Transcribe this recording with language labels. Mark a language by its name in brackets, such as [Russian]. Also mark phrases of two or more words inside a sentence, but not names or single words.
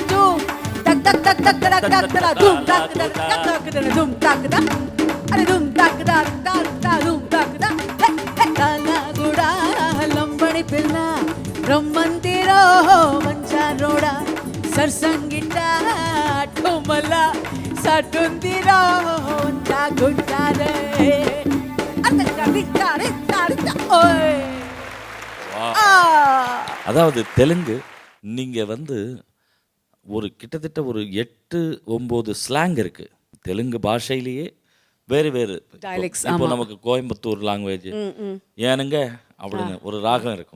[Telugu] 2 టక్ టక్ టక్ టక్ టక్ టక్ టక్ ధూమ్ టక్ టక్ టక్ టక్ ధూమ్ టక్ టక్ అరే ధూమ్ టక్ టక్ టక్ టక్ ధూమ్ టక్ టక్ లాలా కూడా లంబడి పిల్ల రమ్మందిరో బంజారోడ సర్సంగిట ఆటో మల్ల సాటుందిరో పంజాగుట్టారే. [Tamil] அதாவது தெலுங்கு நீங்கள் வந்து ஒரு கிட்டத்தட்ட ஒரு 8-9 ஸ்லாங் இருக்குது தெலுங்கு பாஷையிலேயே. வேறு வேறு இப்போ நமக்கு கோயம்புத்தூர் லாங்குவேஜ் ஏனுங்க அப்படின்னு ஒரு ராகம் இருக்கும்.